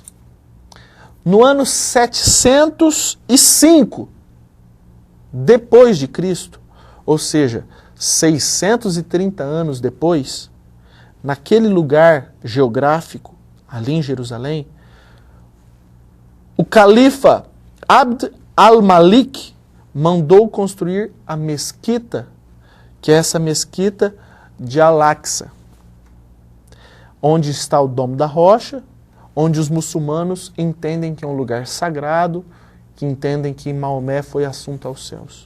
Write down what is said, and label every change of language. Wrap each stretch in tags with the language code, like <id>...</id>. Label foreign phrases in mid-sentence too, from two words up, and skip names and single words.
<pt>No ano 705 depois de Cristo, ou seja, 630 anos depois, naquele lugar geográfico, ali em Jerusalém, o califa Abd al-Malik mandou construir a mesquita, que é essa mesquita de Al-Aqsa, onde está o Domo da Rocha, onde os muçulmanos entendem que é um lugar sagrado, que entendem que Maomé foi assunto aos céus.</pt>